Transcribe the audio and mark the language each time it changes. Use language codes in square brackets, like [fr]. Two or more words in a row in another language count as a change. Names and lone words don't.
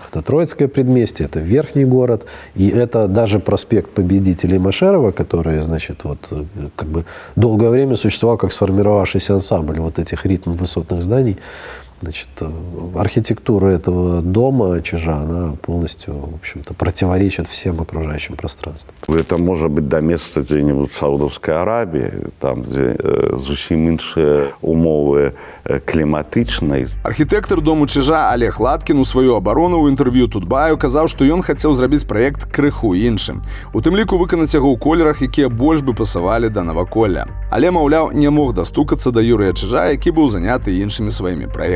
[ru] Это Троицкое предместье, это Верхний город, и это даже проспект Победителей Машерова, который, значит, вот как бы долгое время существовал как сформировавшийся ансамбль вот этих ритм высотных зданий. Значит, архитектура этого дома Чижа, она полностью, в общем-то, противоречит всем окружающим пространствам. Это может быть до места где-нибудь в Саудовской Аравии, там, где [be] зусім іншыя умовы кліматычнай. Архітэктар дому Чижа Олег Латкін у сваю абарону ў інтэрв'ю Тутбаю казаў, што ён хацеў зрабіць праект крыху іншым. У тым ліку выканаць яго ў колерах, якія больш бы пасавалі да наваколля. Але, маўляў, не мог дастукацца да Юрыя Чижа, які быў заняты іншымі сваімі праектамі.